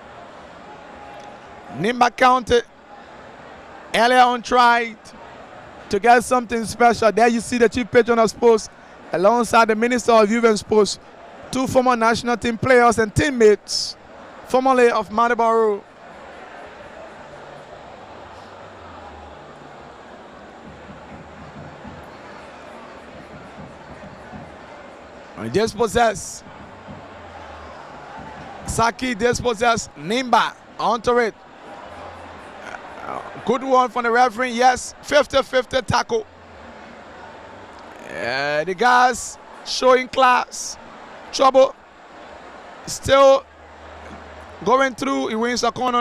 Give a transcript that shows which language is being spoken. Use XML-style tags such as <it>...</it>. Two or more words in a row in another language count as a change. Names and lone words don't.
<en>Nimba County earlier on tried to get something special. There you see the chief patron of sports alongside the Minister of Youth and Sports, 2 former national team players and teammates, formerly of Gbarpolu. Dispossess. Saki dispossess. Nimba onto it. Good one from the referee. Yes, 50-50 tackle. The guys showing class. Trouble. Still going through. He wins a corner.</en>